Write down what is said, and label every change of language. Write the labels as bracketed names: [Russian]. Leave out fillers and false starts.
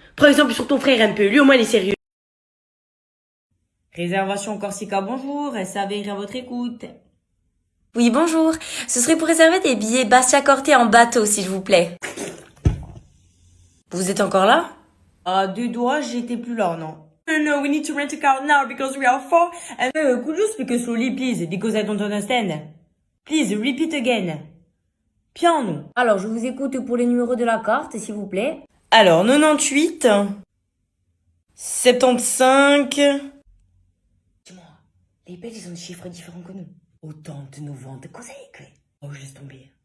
[French] Prends exemple sur ton frère un peu, lui au moins il est sérieux. Réservation Corsica, bonjour, SAV à votre écoute. Oui, bonjour. Ce serait pour réserver des billets Bastia Corté en bateau, s'il vous plaît. Vous êtes encore là? À 2 doigts, j'étais plus là, non. [English] No, we need to rent a car now because we are 4 and could you speak slowly, please, because I don't understand. Please, repeat again. Piano. [French] Alors, je vous écoute pour les numéros de la carte, s'il vous plaît. Alors, 98, 75... Dis-moi, les Belges, ils ont des chiffres différents que nous. Autant de nous vendre quoi ça y est. Oh, je laisse tomber.